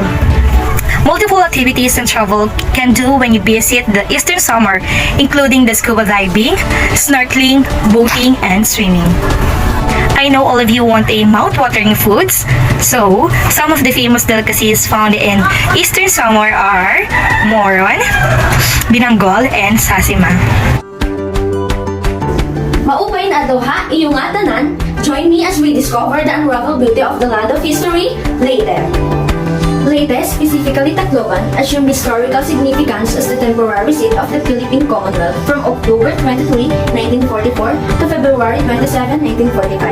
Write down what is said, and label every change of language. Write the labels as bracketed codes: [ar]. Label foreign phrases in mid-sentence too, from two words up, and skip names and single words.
[en] Multiple activities and travel can do when you visit the Eastern Summer, including the scuba diving, snorkeling, boating, and swimming. I know all of you want a mouth-watering foods, so some of the famous delicacies found in Eastern Summer are moron, binanggol, and sasima. [war] Maupay na adlaw iyong nga tanan. [en] Join me as we discover the unraveled beauty of the land of history, Leyte. Leyte, specifically Tacloban, assumed historical significance as the temporary seat of the Philippine Commonwealth from October 23, 1944 to February 27, 1945.